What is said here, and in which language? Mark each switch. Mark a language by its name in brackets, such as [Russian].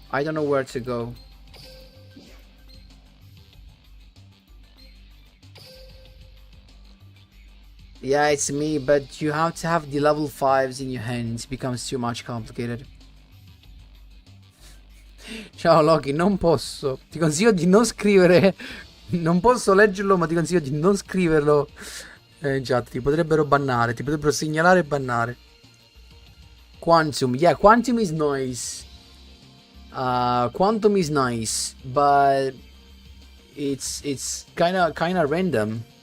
[English] I don't know where to go. Yeah, it's me, but you have to have the level 5s in your hands. It becomes too much complicated. [Italian] Ciao Loki, non posso. Ti consiglio di non scrivere. Non posso leggerlo, ma ti consiglio di non scriverlo. In chat, ti potrebbero bannare, ti potrebbero segnalare e bannare. [English] Quantum, yeah, Quantum is nice. Quantum is nice, but it's kinda random.